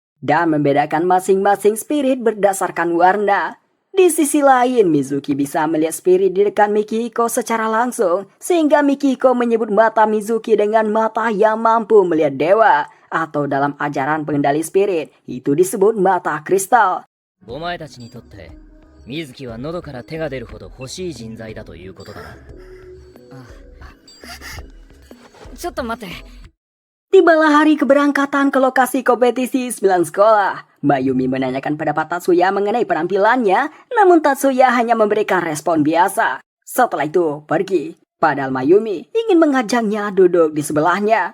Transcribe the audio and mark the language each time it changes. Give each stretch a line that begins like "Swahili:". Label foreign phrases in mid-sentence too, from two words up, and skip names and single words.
Indonesian: Dan membedakan masing-masing spirit berdasarkan warna. Di sisi lain, Mizuki bisa melihat spirit di dekat Mikihiko secara langsung, sehingga Mikihiko menyebut mata Mizuki dengan mata yang mampu melihat dewa, atau dalam ajaran pengendali spirit, itu disebut mata kristal.
Japanese: お前たちにとって水木は喉から手が出るほど欲しい人材だということだな。ちょっと待って。
Indonesian: Tibalah hari keberangkatan ke lokasi kompetisi 9 sekolah. Mayumi menanyakan pendapat Tatsuya mengenai penampilannya, namun Tatsuya hanya memberikan respon biasa. Setelah itu, pergi. Padahal Mayumi ingin mengajaknya duduk di sebelahnya.